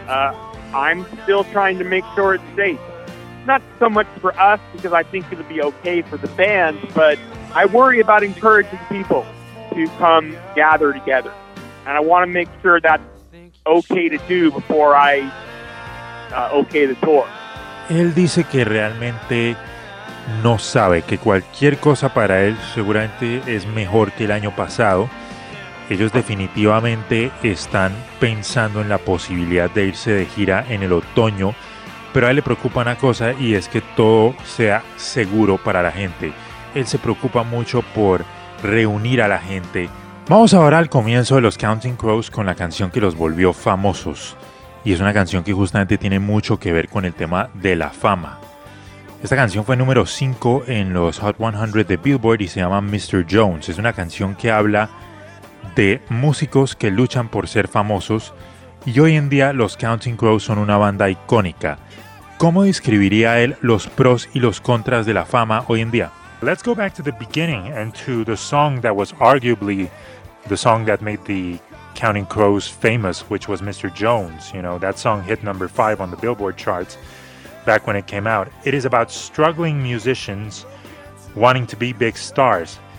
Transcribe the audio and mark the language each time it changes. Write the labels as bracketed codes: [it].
[en] I'm still trying to make sure it's safe. Not so much for us, because I think it'll be okay for the band, but I worry about encouraging people to come gather together. And I want to make sure that's okay to do before I okay the tour. [es] Él dice que realmente no sabe, que cualquier cosa para él seguramente es mejor que el año pasado. Ellos definitivamente están pensando en la posibilidad de irse de gira en el otoño, pero a él le preocupa una cosa, y es que todo sea seguro para la gente. Él se preocupa mucho por reunir a la gente. Vamos ahora al comienzo de los Counting Crows con la canción que los volvió famosos. Y es una canción que justamente tiene mucho que ver con el tema de la fama. Esta canción fue número 5 en los Hot 100 de Billboard y se llama Mr. Jones. Es una canción que habla de músicos que luchan por ser famosos. Y hoy en día los Counting Crows son una banda icónica. ¿Cómo describiría él los pros y los contras de la fama hoy en día? [en] Let's go back to the beginning and to the song that was arguably the song that made the Counting Crows famous, which was Mr. Jones. You know, that song hit number 5 on the Billboard charts back when it came out. It is about struggling musicians wanting to be big stars.